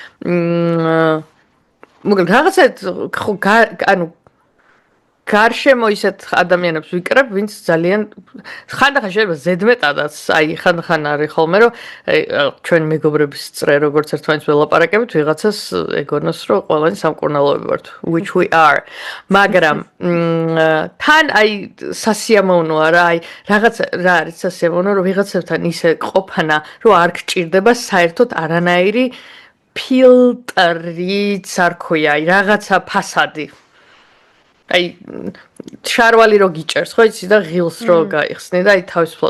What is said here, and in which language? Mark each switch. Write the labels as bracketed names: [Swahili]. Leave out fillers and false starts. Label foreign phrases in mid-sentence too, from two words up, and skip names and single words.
[Georgian] მოკლედ რაღაცა ხო ანუ გარშემო ისეთ ადამიანებს ვიკრებ, ვინც ძალიან ხანდახან შეიძლება ზედმეტადაც, აი ხანდახან არის ხოლმე, რომ ჩვენ მეგობრების წრე როგორც ერთმანეთს ველაპარაკებით, ვიღაცას ეგონოს, რომ ყველანი სამკურნალოები ვართ, [English] which we are. [Georgian] მაგრამ თან აი სასიამოვნოა რა, აი რაღაც რა არის სასიამოვნო, რომ ვიღაცებთან ისე ყოფნა, რომ არ გჭირდება საერთოდ არანაირი ფილტრიც არ ქვია, აი რაღაცა ფასადი. აი შარვალი რო გიჭერს ხო იცი და ღილს რო გაიხსნი და აი თავისუფლად